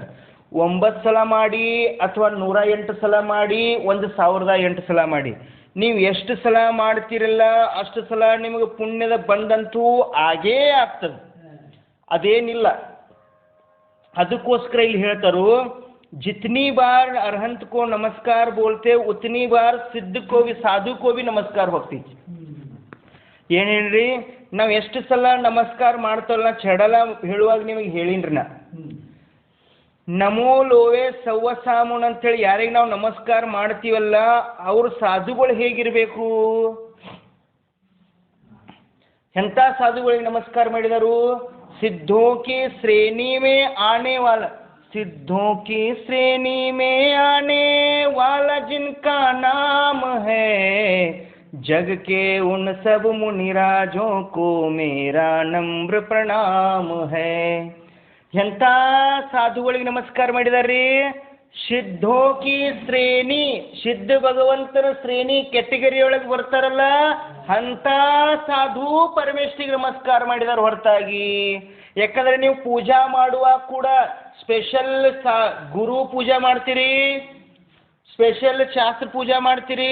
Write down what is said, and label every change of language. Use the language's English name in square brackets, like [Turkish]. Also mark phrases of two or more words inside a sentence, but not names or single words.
[Kannada] 9 ಸಲ ಮಾಡಿ ಅಥವಾ 108 ಸಲ ಮಾಡಿ 1008 ಸಲ ಮಾಡಿ, ನೀವು ಎಷ್ಟು ಸಲ ಮಾಡ್ತೀರಲ್ಲ ಅಷ್ಟು ಸಲ ನಿಮಗೆ ಪುಣ್ಯದ ಬಂದಂತೂ ಆಗೇ ಆಗ್ತದೆ, ಅದೇನಿಲ್ಲ. ಅದಕ್ಕೋಸ್ಕರ ಇಲ್ಲಿ ಹೇಳ್ತಾರು, [Hindi] जितनी बार अरहंत को नमस्कार बोलते उतनी बार सिद्ध को भी साधु को भी नमस्कार ಹೋಗ್ತಿ. [Kannada] ಏನು ಹೇಳ್ರಿ, ನಾವು ಎಷ್ಟು ಸಲ ನಮಸ್ಕಾರ ಮಾಡ್ತವಲ್ಲ ಚಡಲ ಹೇಳುವಾಗ ನಿಮಗೆ ಹೇಳಿನ್ರಿ ನಾ, [Prakrit languages] नमो लोवे सव्व सामुन् [Kannada] ಅಂತೇಳಿ ಯಾರಿಗೆ ನಾವು ನಮಸ್ಕಾರ ಮಾಡ್ತೀವಲ್ಲ ಅವ್ರ ಸಾಧುಗಳು ಹೇಗಿರಬೇಕು, ಎಂಥ ಸಾಧುಗಳಿಗೆ ನಮಸ್ಕಾರ ಮಾಡಿದರು? [Hindi] सिद्धों की श्रेणी में आने वाला, सिद्धों की श्रेणी में आने वाला जिनका नाम है, जग के उन सब मुनिराजों को मेरा नम्र प्रणाम है. [Kannada] ಎಂಥ ಸಾಧುಗಳಿಗೆ ನಮಸ್ಕಾರ ಮಾಡಿದಾರ್ರಿ? [Hindi] सिद्धो की श्रेणी, [Kannada] ಸಿದ್ಧ ಭಗವಂತನ ಶ್ರೇಣಿ ಕೆಟಗರಿಯೊಳಗೆ ಬರ್ತಾರಲ್ಲ ಅಂಥ ಸಾಧು ಪರಮೇಶ್ವರಿಗೆ ನಮಸ್ಕಾರ ಮಾಡಿದಾರೆ ಹೊರತಾಗಿ. ಯಾಕಂದ್ರೆ ನೀವು ಪೂಜಾ ಮಾಡುವಾಗ ಕೂಡ ಸ್ಪೆಷಲ್ ಗುರು ಪೂಜಾ ಮಾಡ್ತೀರಿ, ಸ್ಪೆಷಲ್ ಶಾಸ್ತ್ರ ಪೂಜಾ ಮಾಡ್ತೀರಿ?